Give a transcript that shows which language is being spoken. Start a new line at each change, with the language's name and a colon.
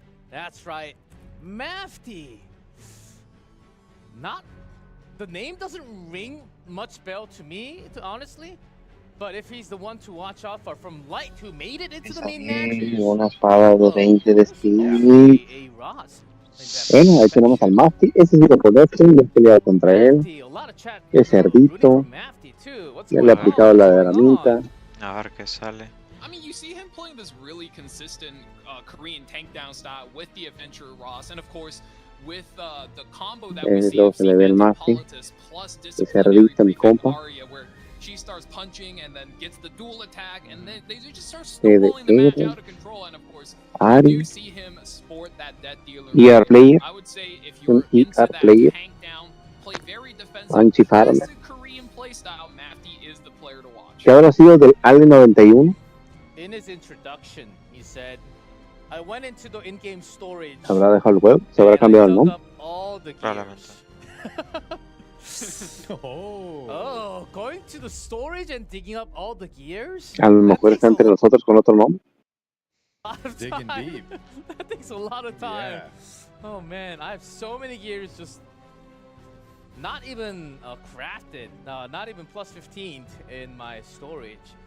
English: That's right, Mafty. The name doesn't ring much bell to me, honestly. But if he's the one to watch out for from Light, who made it into the main match.
Spanish: Una espada de 20 de speed. Bueno, ahí tenemos al Mafty. Ese sí lo conozco, yo he peleado contra él. Es cerdito. Ya le he aplicado la de ramita. A ver qué sale.
English: I mean, you see him playing this really consistent Korean tank down style with the Adventurer Ross, and of course, with the combo that we see of Politics plus Disciplinary Aria, where she starts punching and then gets the dual attack, and then they just start snowballing the match out of control, and of course, you do see him sport that Death Dealer. player. I would say if you're into that player. tank down, play very defensive, classic Korean playstyle, Mafty is the player to watch.
Spanish: ¿Qué habrá sido del Ale 91?
English: In his introduction, he said, I went into the in-game storage.
Spanish: ¿Se habrá dejado el web? ¿Se habrá cambiado el nombre? Probablemente.
English: Oh, going to the storage and digging up all the gears?
Spanish: A lo mejor está entre nosotros con otro nombre.
English: Digging deep. That takes a lot of time. Yeah. Oh man, I have so many gears just not even crafted, not even plus 15 in my storage.